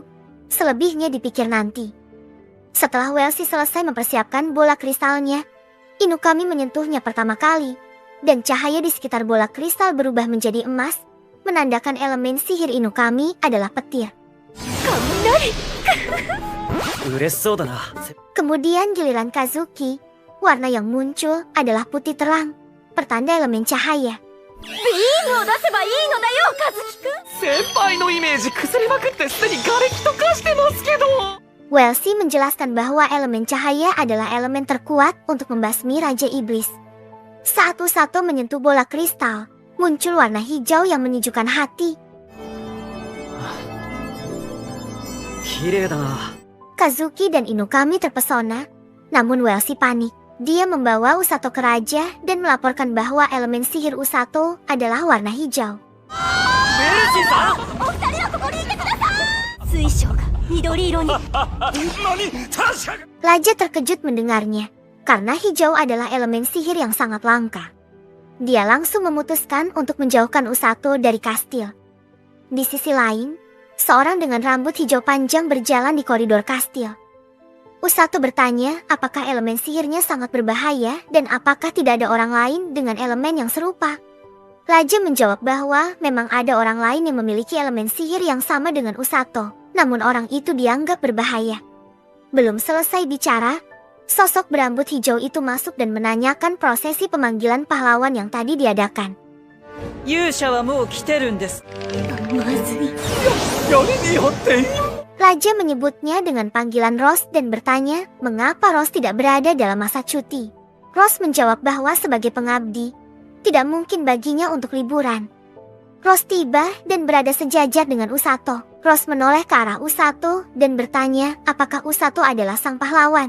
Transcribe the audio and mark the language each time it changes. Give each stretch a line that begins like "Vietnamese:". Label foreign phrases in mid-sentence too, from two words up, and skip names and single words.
Indonesian: Selebihnya dipikir nanti. Setelah Welsi selesai mempersiapkan bola kristalnya, Inukami menyentuhnya pertama kali, dan cahaya di sekitar bola kristal berubah menjadi emas, menandakan elemen sihir Inukami adalah petir. Kemudian giliran Kazuki, warna yang muncul adalah putih terang, pertanda elemen cahaya.
Japanese: ビームを出せばいいのだよ、カズキくん。先輩のイメージ崩れまくってすでに瓦礫と化してますけど。
Indonesian: Welsi menjelaskan bahwa elemen cahaya adalah elemen terkuat untuk membasmi Raja Iblis. Saat Usato menyentuh bola kristal, muncul warna hijau yang menyejukkan hati. Kazuki dan Inukami terpesona, namun Welsi panik. Dia membawa Usato ke raja dan melaporkan bahwa elemen sihir Usato adalah warna hijau.
Japanese: 水晶が緑色に。
Indonesian: Raja terkejut mendengarnya, karena hijau adalah elemen sihir yang sangat langka. Dia langsung memutuskan untuk menjauhkan Usato dari kastil. Di sisi lain, seorang dengan rambut hijau panjang berjalan di koridor kastil. Usato bertanya apakah elemen sihirnya sangat berbahaya dan apakah tidak ada orang lain dengan elemen yang serupa. Raja menjawab bahwa memang ada orang lain yang memiliki elemen sihir yang sama dengan Usato, namun orang itu dianggap berbahaya. Belum selesai bicara, sosok berambut hijau itu masuk dan menanyakan prosesi pemanggilan pahlawan yang tadi diadakan.
Japanese: 勇者はもう来てるんです。まずい。やりにやっていい。
Indonesian: Raja menyebutnya dengan panggilan Rose dan bertanya mengapa Rose tidak berada dalam masa cuti. Rose menjawab bahwa sebagai pengabdi, tidak mungkin baginya untuk liburan. Rose tiba dan berada sejajar dengan Usato. Rose menoleh ke arah Usato dan bertanya apakah Usato adalah sang pahlawan.